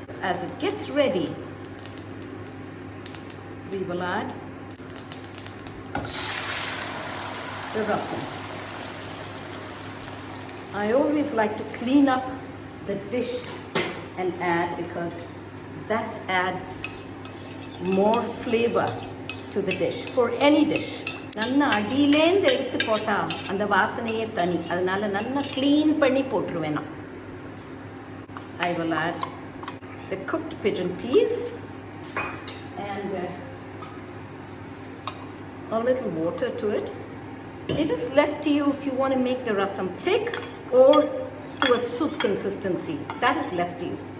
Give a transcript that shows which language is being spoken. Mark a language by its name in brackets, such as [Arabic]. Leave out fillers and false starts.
[English] As it gets ready, we will add the rasam. I always like to clean up the dish and add because that adds more flavor to the dish, for any dish. [Tamil] நல்லா அடியிலேருந்து எடுத்து போட்டால் அந்த வாசனையே தனி. அதனால நல்லா clean பண்ணி போட்டுருவேன் நான். [English] I will add the cooked pigeon peas and a little water to it. It is left to you if you want to make the rasam thick or to a soup consistency. That is left to you.